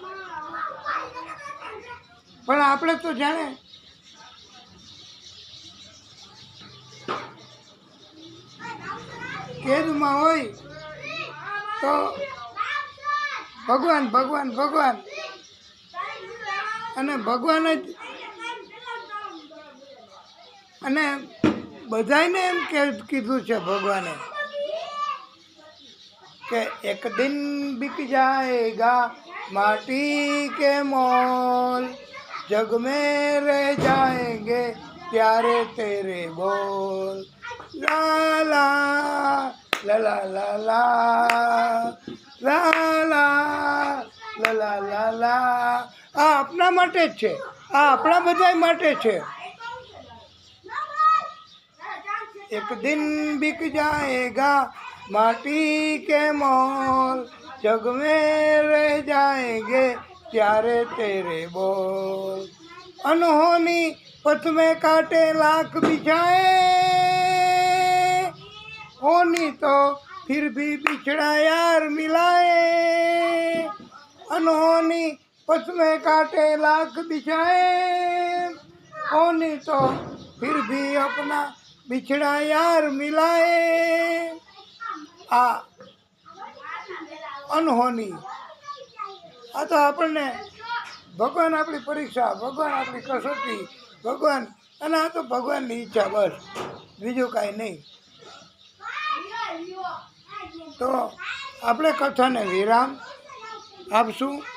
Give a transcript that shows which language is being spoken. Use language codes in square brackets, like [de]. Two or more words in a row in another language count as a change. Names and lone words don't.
[gu] પણ આપણે તો જાણે કેદમાં હોય તો ભગવાન ભગવાન ભગવાન, અને ભગવાન જ, અને બધાને એમ કીધું છે ભગવાને કે [hi] एक दिन बिक जाएगा माटी के मोल, जग में रह जाएंगे प्यारे तेरे बोल. ला ला ला ला ला લા લા લા લા લા લા. [gu] આ આપણા માટે જ છે, આ આપણા બધા માટે છે. [hi] एक दिन बिक जाएगा माटी के मोल, जग में रह जाएंगे प्यारे तेरे बोल. अनहोनी पथ में काटे लाख बिछाए, होनी तो फिर भी बिछड़ा यार मिलाए. अनहोनी पथ में काटे लाख बिछाए, होनी तो फिर भी अपना बिछड़ा यार मिलाए. [gu] આ અનહોની, આ તો આપણને ભગવાન આપણી પરીક્ષા, ભગવાન આપણી કસોટી, ભગવાન, અને આ તો ભગવાનની ઈચ્છા, બસ બીજું કાંઈ નહીં. તો આપણે કથાને વિરામ આપશું.